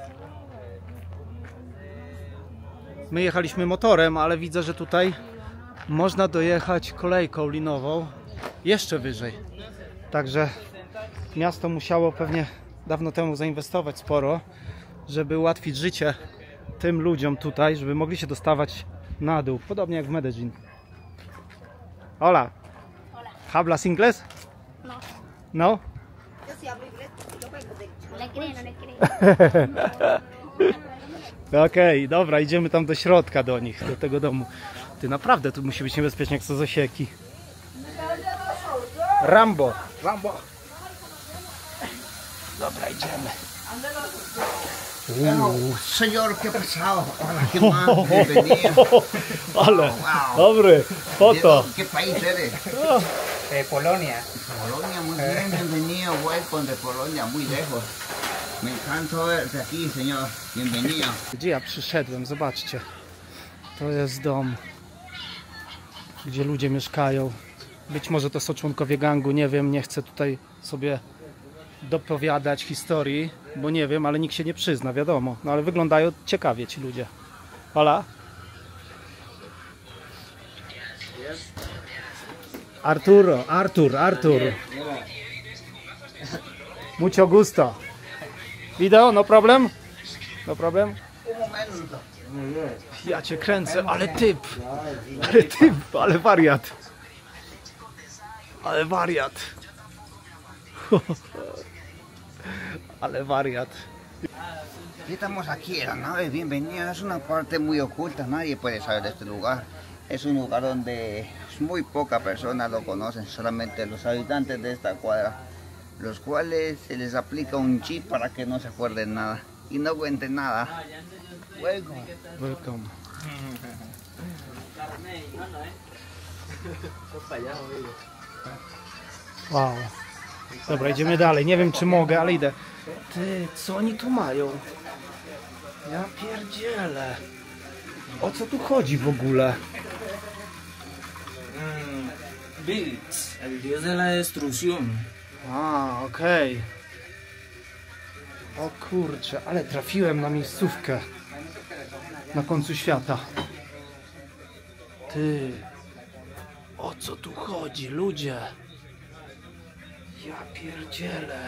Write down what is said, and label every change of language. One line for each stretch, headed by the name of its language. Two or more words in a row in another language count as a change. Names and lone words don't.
Polish: My jechaliśmy motorem, ale widzę, że tutaj można dojechać kolejką linową jeszcze wyżej. Także miasto musiało pewnie dawno temu zainwestować sporo, żeby ułatwić życie tym ludziom tutaj, żeby mogli się dostawać na dół, podobnie jak w Medellin.
Spanish: Hola. ¿Hablas inglés? No. No? Yo sí hablo inglés. No le cree, no le cree.
Polish: Okej, dobra, idziemy tam do środka do nich, do tego domu. Ty naprawdę tu musi być niebezpiecznie jak z osieki. Rambo. Rambo. Dobra, idziemy.
Spanish: Señor, ¿qué pasado? Hola, ¿qué más? Bienvenido.
Polish: Ale, Wow. dobry, foto.
Spanish: ¿Qué país eres? De Polonia. Polonia, muy bien, bienvenido. Welcome de Polonia, muy lejos. Me encanta verte aquí, señor. Bienvenido.
Polish: Gdzie ja przyszedłem? Zobaczcie. To jest dom, gdzie ludzie mieszkają. Być może to są członkowie gangu, nie wiem, nie chcę tutaj sobie dopowiadać historii, bo nie wiem, ale nikt się nie przyzna, wiadomo. No ale wyglądają ciekawie ci ludzie.
Spanish: Hola. Artur. Mucho gusto. Video,
English: no problem? No problem?
Polish: Ja cię kręcę, ale wariat. Ale wariat. Ale wariat.
Spanish: Estamos aquí en la nave, bienvenido. Es una parte muy oculta, nadie puede saber de este lugar. Es un lugar donde muy pocas personas lo conocen, solamente los habitantes de esta cuadra, los cuales se les aplica un chip para que no se acuerden nada y no cuenten nada. Welcome. Welcome.
Polish: Wow. Dobra, idziemy dalej. Nie wiem, czy mogę, ale idę. Ty, co oni tu mają? Ja pierdzielę. O co tu chodzi w ogóle?
Spanish: Bills, el dios de la destrucción.
Polish: A, okej. O kurczę, ale trafiłem na miejscówkę. Na końcu świata. Ty. O co tu chodzi, ludzie? Ja pierdzielę.